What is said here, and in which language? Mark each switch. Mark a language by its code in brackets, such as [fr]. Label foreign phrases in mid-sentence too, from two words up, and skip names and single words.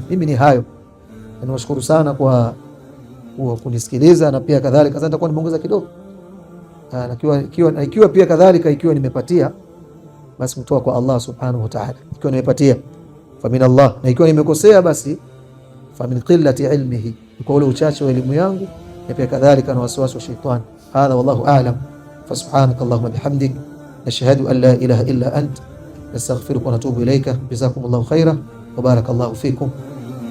[sw] Mimi ni hayo, ninawashukuru sana kwa kunisikiliza, na pia kadhalika sasa nitakuwa nimeongeza kidogo, na ikiwa pia kadhalika ikiwa nimepatia basi kutoka kwa Allah [ar] سبحانه وتعالى, [sw] ikiwa nimepatia [ar] فمن الله, [sw] na ikiwa nimekosea basi [ar] فمن قلة علمه, [sw] kwa ule uchache wa elimu yangu, na pia kadhalika na waswasi wa shetani. [ar] هذا والله أعلم. فسبحانك اللهم بحمدك نشهد أن لا إله إلا أنت نستغفرك ونتوب إليك. جزاكم الله خيرا وبارك الله فيكم.